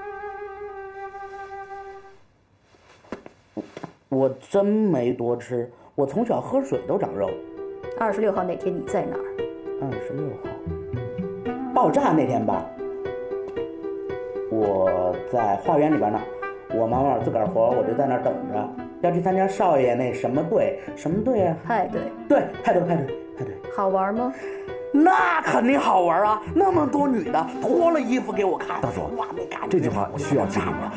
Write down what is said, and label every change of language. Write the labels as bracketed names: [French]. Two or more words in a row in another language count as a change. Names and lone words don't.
[Chinese] 我真沒多吃，我從小喝水都長肉。 26號那天你在哪兒？26號，爆炸那天吧。我在花園裡邊呢，我忙完自個兒活，我就在那兒等着，要去參加少爺那什麼隊啊？派對。對，派對。好玩嗎？那肯定好玩啊！那麼多女的脫了衣服給我看。大佐，這句話需要記住嗎？